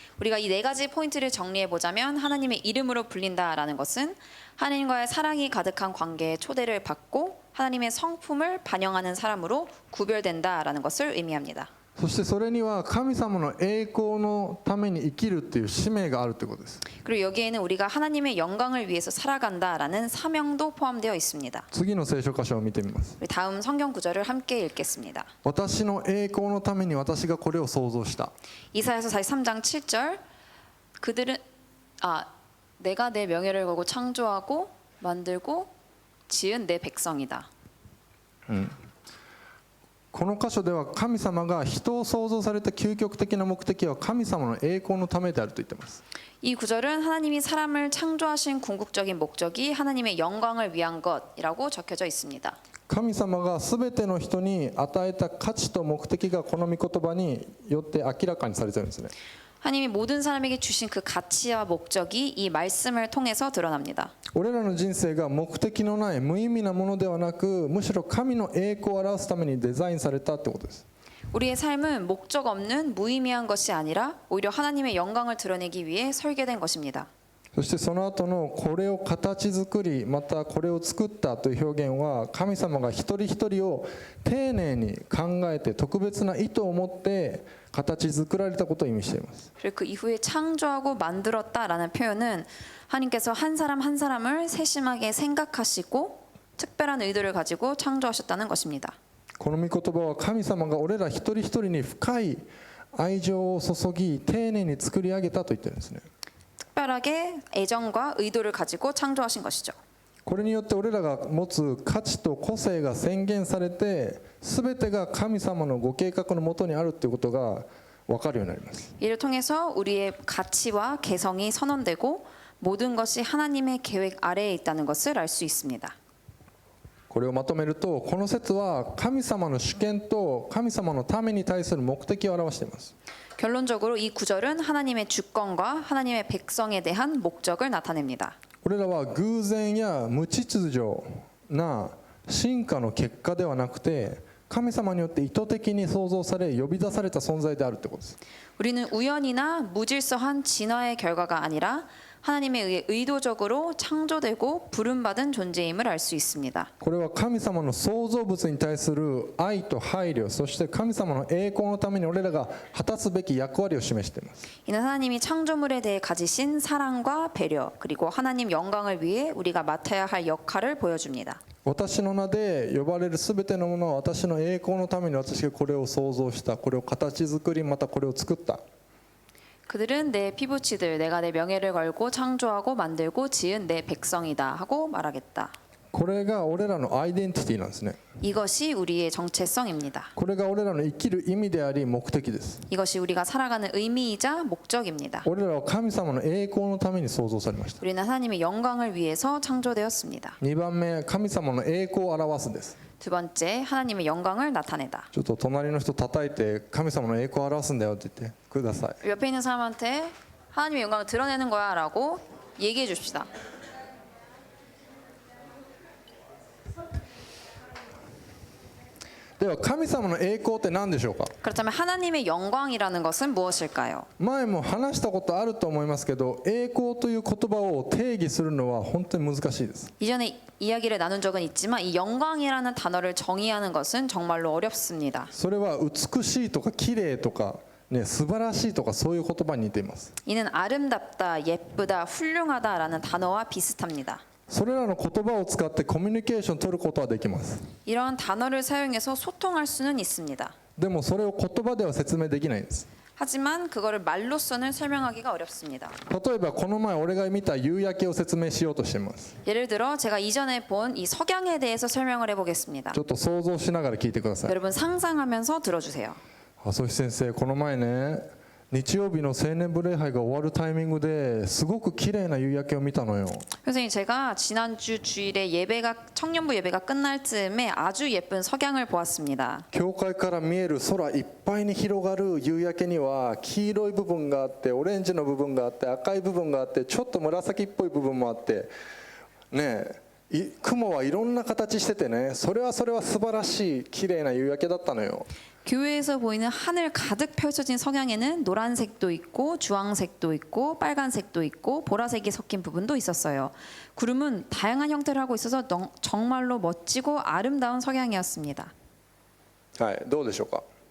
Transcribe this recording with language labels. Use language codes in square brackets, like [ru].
[ko] 우리가 이 네 가지 포인트를 정리해 보자면 하나님의 이름으로 불린다라는 것은 하나님과의 사랑이 가득한 관계에 초대를 받고 하나님의 성품을 반영하는 사람으로 구별된다라는 것을 의미합니다. [ja] そしてそれには神様の栄光のために生きるっていう使命があるということです。 [ko] 그리고 여기에는 우리가 하나님의 영광을 위해서 살아간다라는 사명도 포함되어 있습니다. [ja] 次の聖書箇所を見てみます。 [ko] 우리 다음 성경 구절을 함께 읽겠습니다. [ja] 私の栄光のために私がこれを創造した。 [ko] 이사야서 43장 7절 그들은 내가 내 명예를 걸고 창조하고 만들고 지은 내 백성이다. [ja] この箇所では神様が人を創造された究極的な目的は神様の栄光のためであると言っています。 [ko] 이 구절은 하나님이 사람을 창조하신 궁극적인 목적이 하나님의 영광을 위한 것이라고 적혀져 있습니다. [ja] 神様が全ての人に与えた価値と目的がこの御言葉によって明らかにされているんですね。 [ko] 하나님이 모든 사람에게 주신 그 가치와 목적이 이 말씀을 통해서 드러납니다. [ja] 俺らの人生が目的のない無意味なものではなくむしろ神の栄光を表すためにデザインされたってことです。 [ko] 우리의 삶은 목적 없는 무의미한 것이 아니라 오히려 하나님의 영광을 드러내기 위해 설계된 것입니다. [ja] そしてその後のこれを形作りまたこれを作ったという表現は神様が一人一人を丁寧に考えて特別な意図を持って形作られたことを意味しています。 [ko] 그리고 그 이후에 창조하고 만들었다라는 표현은 하나님께서 한 사람 한 사람을 세심하게 생각하시고 특별한 의도를 가지고 창조하셨다는 것입니다. [ja] この御言葉は神様が俺ら一人一人に深い愛情を注ぎ丁寧に作り上げたと言ってるんですね。 [ko] 특별하게 애정과 의도를 가지고 창조하신 것이죠. [ja] これによって俺らが持つ価値と個性が宣言されて全てが神様のご計画のもとにあるということが分かるようになります。 [ko] 이를 통해서 우리의 가치와 개성이 선언되고 모든 것이 하나님의 계획 아래에 있다는 것을 알 수 있습니다. [ja] これをまとめるとこの説は神様の主権と神様のために対する目的を表しています。 [ko] 결론적으로 이 구절은 하나님의 주권과 하나님의 백성에 대한 목적을 나타냅니다. [ja] 俺らは偶然や無秩序な進化の結果ではなくて神様によって意図的に創造され呼び出された存在であるということです。 [ko] 우리는 우연이나 무질서한 진화의 결과가 아니라 하나님에 의해 의도적으로 창조되고 부름받은 존재임을 알 수 있습니다. [ja] これは神様の創造物に対する愛と配慮そして神様の栄光のために俺らが果たすべき役割を示しています。 [ko] 이는 하나님이 창조물에 대해 가지신 사랑과 배려 그리고 하나님 영광을 위해 우리가 맡아야 할 역할을 보여줍니다. [ja] 私の名で呼ばれるすべてのものは私の栄光のために私がこれを創造したこれを形作りまたこれを作った。 [ko] 그들은 내 피부치들 내가 내 명예를 걸고 창조하고 만들고 지은 내 백성이다 하고 말하겠다. [ja] これが俺らのアイデンティティなんですね。 [ko] 이것이 우리의 정체성입니다. [ja] これが俺らの生きる意味であり目的です。 [ko] 이것이 우리가 살아가는 의미이자 목적입니다. [ja] 俺らは神様の栄光のために創造されました。 [ko] 우리는 하나님의 영광을 위해서 창조되었습니다. [ja] 2番目、神様の栄光を表すんです。 [ko] 두 번째, 하나님의 영광을 나타내다. [ja] ちょっと隣の人叩いて神様の栄光を表すんだよって言ってください。 [ko] 옆에 있는 사람한테 하나님의 영광을 드러내는 거야 라고 얘기해 줍시다. [ja] では神様の栄光って何でしょうか。 [ko] 그렇다면 하나님의 영광이라는 것은 무엇일까요? [ja] 前も話したことあると思いますけど、栄光という言葉を定義するのは本当に難しいです。 [ko] 이전에 이야기를 나눈 적은 있지만 이 영광이라는 단어를 정의하는 것은 정말로 어렵습니다. [ja] それは美しいとか綺麗とかね、素晴らしいとかそういう言葉に似ています。 [ko] 이는 아름답다, 예쁘다, 훌륭하다라는 단어와 비슷합니다. [ja] それらの言葉を使ってコミュニケーションを取ることはできます。 [ko] 이러한 단어를 사용해서 소통할 수는 있습니다. [ja] でもそれを言葉では説明できないんです。 [ko] 하지만 그거를 말로서는 설명하기가 어렵습니다. [ja] 例えばこの前俺が見た夕焼けを説明しようとしています。 [ko] 예를 들어 제가 이전에 본 이 석양에 대해서 설명을 해보겠습니다. [ja] ちょっと想像しながら聞いてください。 [ko] 여러분 상상하면서 들어주세요. [ja] 朝日先生、この前ね、日曜日の青年部礼拝が終わるタイミングですごく綺麗な夕焼けを見たのよ。 [ko] 선생님, 제가 지난주 주일에 예배가 청년부 예배가 끝날 즈음에 아주 예쁜 석양을 보았습니다. [ja] 教会から見える空いっぱいに広がる夕焼けには黄色い部分があってオレンジの部分があって赤い部分があってちょっと紫っぽい部分もあってねえ、雲はいろんな形しててね、それは素晴らしい綺麗な夕焼けだったのよ。 [ko] 교회에서 보이는 하늘 가득 펼쳐진 석양에는 노란색도 있고 주황색도 있고 빨간색도 있고 보라색이 섞인 부분도 있었어요. 구름은 다양한 형태를 하고 있어서 정말로 멋지고 아름다운 석양이었습니다. [ja] はい、どうでしょうか。